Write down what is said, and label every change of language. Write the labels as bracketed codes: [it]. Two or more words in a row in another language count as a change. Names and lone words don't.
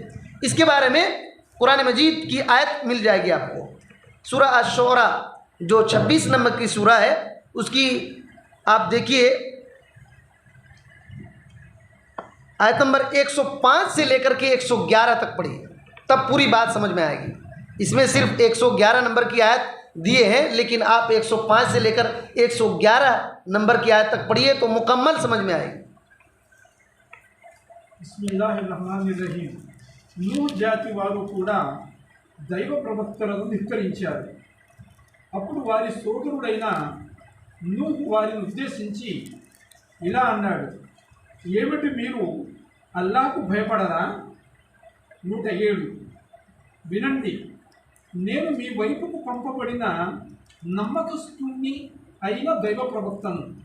[ur] اس کے بارے میں قرآن مجید کی آیت مل جائے گی آپ کو، سورہ الشعراء جو 26 نمبر کی سورہ ہے، اس کی آپ دیکھیے آیت نمبر 105 سے لے کر کے 111 تک پڑھیے، تب پوری بات سمجھ میں آئے گی۔ اس میں صرف 111 نمبر کی آیت دیے ہیں، لیکن آپ 105 سے لے کر 111 نمبر کی آیت تک پڑھیے تو مکمل سمجھ میں آئے گی۔ [ar] بسم اللہ الرحمن الرحیم۔ [te] నూహ్ జాతి వారు కూడా దైవ ప్రవక్తలను ధిక్కరించారు. అప్పుడు వారి సోదరుడైన నూహ్ వారిని ఉద్దేశించి ఇలా అన్నాడు, ఏమిటి మీరు అల్లాహకు భయపడరా? 107 వినండి, నేను మీ వైపుకు పంపబడిన నమ్మకస్తుని అయిన దైవ ప్రవక్తను.